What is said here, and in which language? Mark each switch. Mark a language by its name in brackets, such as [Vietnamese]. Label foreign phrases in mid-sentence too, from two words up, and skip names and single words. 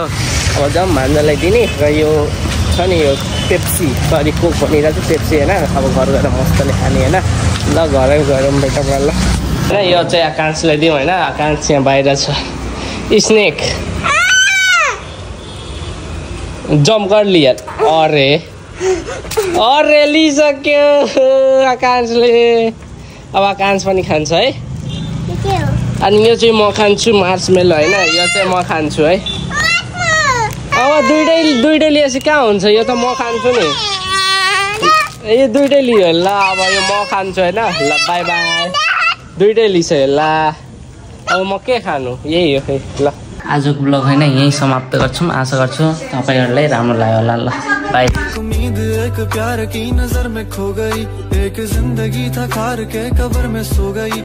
[Nepali] अब जाउँ भान्जालाई दिने र यो छ नि यो पेप्सी सरी कोक भनिरहेको छु पेप्सी होइन। अब घर गएर मस्तले खाने होइन। ल घरै गएर बेटा ल होइन यो चाहिँ आकांक्षलाई दिउँ होइन। आकांक्ष यहाँ बाहिर छ। [English] snake jump [Hindi] कर लिया। [Nepali] अरे लिइसक्यो आकांक्षले। अब आकांक्ष पनि खान्छ है। अनि यो चाहिँ म खान्छु मार्समेलो होइन। यो चाहिँ म खान्छु है। अब दुइटै लिएपछि कहाँ हुन्छ। यो त म खान्छु नि। यो दुइटै लियो ल। अब यो म खान्छु होइन। ल बाई बाई। दुइटै लिइसक्यो ल। अब म के खानु यही हो है। ल आजको ब्लग होइन यही समाप्त गर्छौँ। आशा गर्छु तपाईँहरूलाई राम्रो लाग्यो होला। ल बाई। [Hindi] उम्मीद एक प्यार की नजर में खो गई। एक जिंदगी था खार के कब्र में सो गई।